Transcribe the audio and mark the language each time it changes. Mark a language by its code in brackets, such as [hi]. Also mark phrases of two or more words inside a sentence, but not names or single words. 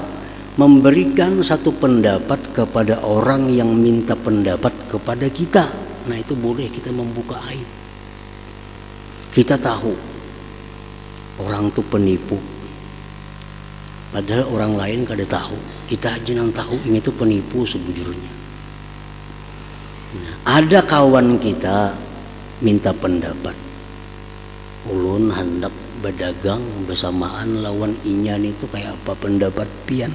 [id] Memberikan satu pendapat kepada orang yang minta pendapat kepada kita. Nah, itu boleh kita membuka aib. Kita tahu orang itu penipu, padahal orang lain kada tahu. Kita aja yang tahu ini itu penipu sebujurnya. Nah, ada kawan kita minta pendapat, [bjn] ulun hendak berdagang bersamaan lawan inyan itu kayak apa pendapat pian.